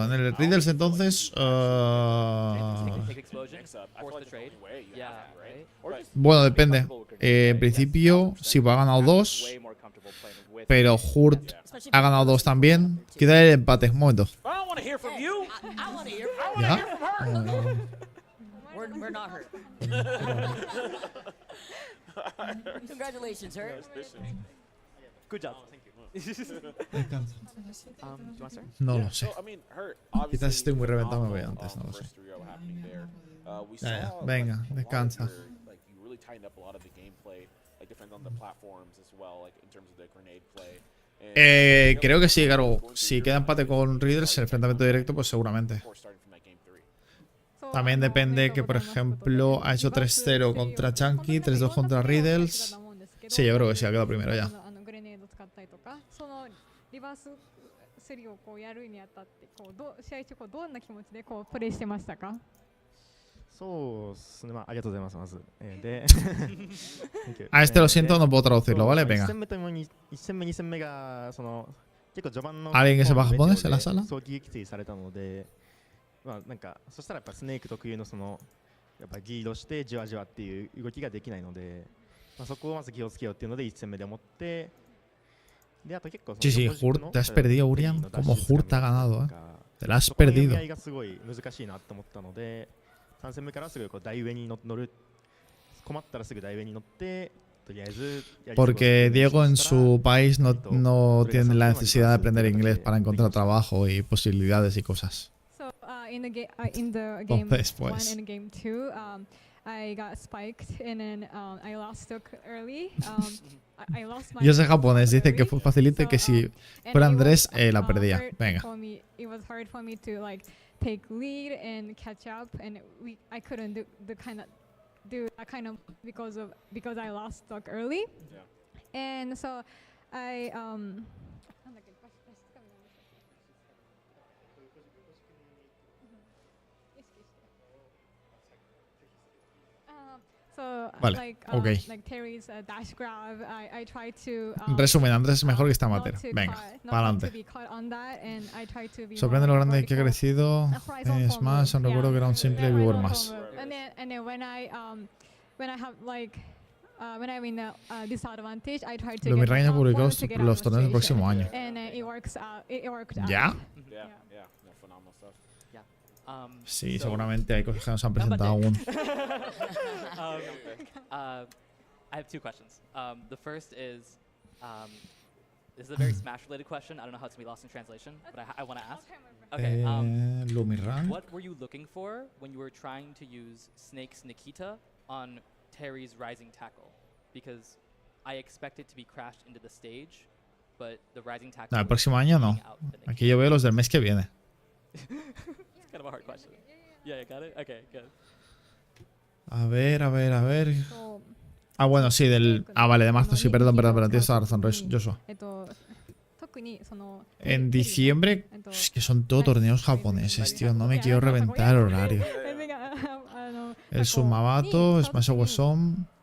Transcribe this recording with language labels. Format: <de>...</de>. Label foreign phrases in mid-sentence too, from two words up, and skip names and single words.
<es>En el Riddles entonces. Bueno, depende. En principio, si ha ganado 2. Pero Hurt ha ganado 2 también. Queda el empate. Un momento. ¿Ya?</es> <en>We're not hurt. Congratulations, Hurt. Good job.</en> <es>No lo sé. Quizás estoy muy reventado, me voy antes, no lo sé. Venga, descansa. Creo que sí, claro. Si queda empate con Riddles, el enfrentamiento directo, pues seguramente. También depende que, por ejemplo, ha hecho 3-0 contra Chunky, 3-2 contra Riddles. Sí, yo creo que sí, ha quedado primero ya.</es> <ja>リバースセリをこうやるにあたって試合中どんな気持ちでこうプレイしてましたか？そうですね、ありがとうございます、まず。で、</ja> <es>あ、este lo siento, no puedo traducirlo, ¿vale? Venga.</es> <ja>1 戦目、2戦目が結構序盤の</ja> <es>¿Alguien que sepa japonés en la sala?</es> <ja>早期撃墜されたので、なんかそしたらやっぱスネーク特有のやっぱリードしてじわじわっていう動きができないので、そこをまず気をつけようっていうので1戦目で思って。</ja> <es>Sí, sí, Hurt, te has perdido, Urian. Como Hurt ha ganado, ¿eh? Te la has perdido. Porque Diego en su país no tiene la necesidad de aprender inglés para encontrar trabajo y posibilidades y cosas. Entonces, pues...</es> <en>I got spiked and then I lost early. I lost my.</en> <es>Yo sé japonés, dice que fue facilito y que si fuera Andrés la perdía. Venga.</es> <en>It was hard for me to like take lead and catch up, and I couldn't do that kind of because I lost stock early, and so I</en> <es>Vale, ok. En resumen, Andrés es mejor que esta amateur. Venga, para adelante. Sorprende lo grande que ha crecido. Es más, aún recuerdo que era un simple viewer más. Lo Mirraña publicó los torneos del próximo año. ¿Ya? Sí, seguramente hay cosas que no se han presentado aún.</es> <en>I have two questions. The first is, this is a very Smash-related question. I don't know how it's going to be lost in translation, but I want to ask. Okay. Lumiran. What were you looking for when you were trying to use Snake's Nikita on Terry's Rising Tackle? Because I expect it to be crashed into the stage, but the Rising Tackle...</en> <es>No, el próximo año no. Aquí yo veo los del mes que viene.</es> <en>It's kind of a hard question. Yeah, you got it? Okay, good.</en> <es>A ver. Ah, bueno, sí, del... Ah, vale, de marzo, sí, perdón, tienes toda la razón, Joshua. En diciembre, es que son todo torneos japoneses, tío, no me quiero reventar el horario. El Sumabato, Smash Awesome.</es>